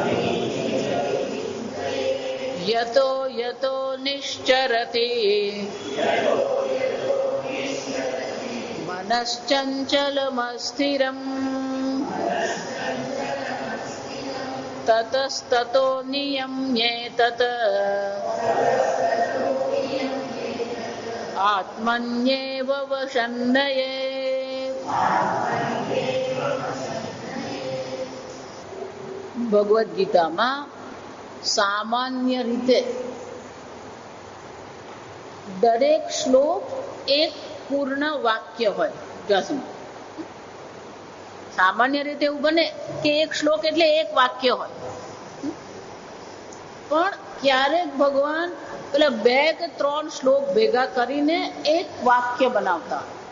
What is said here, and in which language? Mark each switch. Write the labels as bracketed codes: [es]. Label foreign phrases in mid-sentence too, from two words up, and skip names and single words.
[sa] यतो यतो निश्चरति मनश्चञ्चलमस्थिरम् ततस्ततो नियम्येतत् आत्मन्येव वशन्नयेत्। [gu] ભગવદ્ ગીતામાં સામાન્ય રીતે દરેક શ્લોક એક પૂર્ણ વાક્ય હોય. સામાન્ય રીતે એવું બને કે એક શ્લોક એટલે એક વાક્ય હોય, પણ ક્યારેક ભગવાન પેલા 2 કે 3 શ્લોક ભેગા કરીને એક વાક્ય બનાવતા.